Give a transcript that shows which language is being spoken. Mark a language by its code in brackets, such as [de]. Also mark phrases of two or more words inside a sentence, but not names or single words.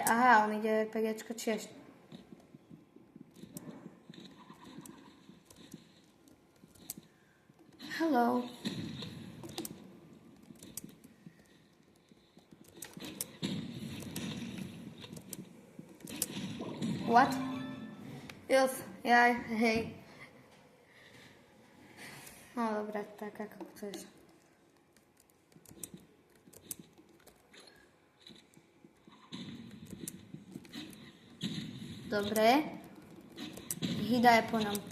[sk] Aha, on ide RPGčko tiež. [en] Hello. What? Yes, [sk] ja, hej. No dobré, tak ako chceš. Dobre. Hida je po ňom.